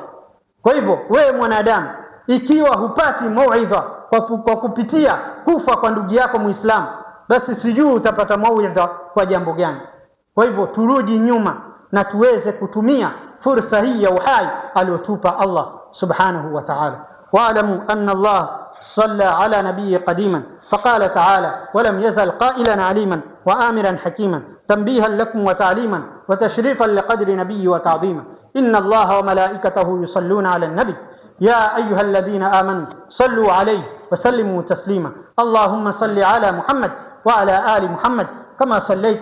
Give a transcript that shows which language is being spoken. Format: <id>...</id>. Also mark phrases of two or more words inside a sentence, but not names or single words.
<sw>Kwa hivyo wewe mwanadamu, ikiwa hupati mauidha kwa kupitia kufa kwa ndugu yako Muislamu, basi sijui utapata mauidha kwa jambo gani. Kwa hivyo turudi nyuma na tuweze kutumia fursa hii ya uhai aliyotupa Allah</sw> <ar>سبحانه وتعالى. واعلموا أن الله صلى على نبيه قديما فقال تعالى ولم يزل قائلا عليما وآمرا حكيما تنبيها لكم وتعليما وتشريفا لقدر نبي وتعظيما إن الله وملائكته يصلون على النبي يا أيها الذين آمنوا صلوا عليه وسلموا تسليما اللهم صل على محمد وعلى آل محمد كما صليت</ar>